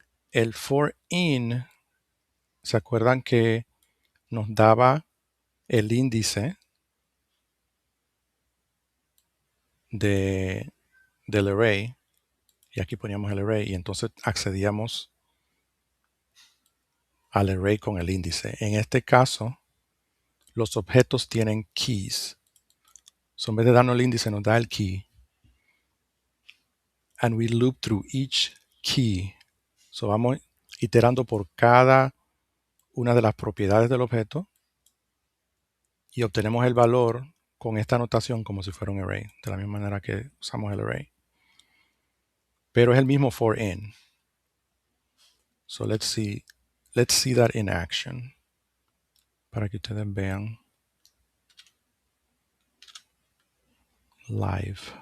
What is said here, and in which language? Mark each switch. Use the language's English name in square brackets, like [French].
[Spanish] El for in, ¿se acuerdan que nos daba el índice del array? Y aquí poníamos el array y entonces accedíamos al array con el índice. En este caso, los objetos tienen keys. En vez de darnos el índice, nos da el key. [English] And we loop through each key. [Spanish] Vamos iterando por cada una de las propiedades del objeto y obtenemos el valor con esta notación como si fuera un array, de la misma manera que usamos el array. Pero es el mismo for in. [English] So let's see that in action [Spanish] para que ustedes vean live.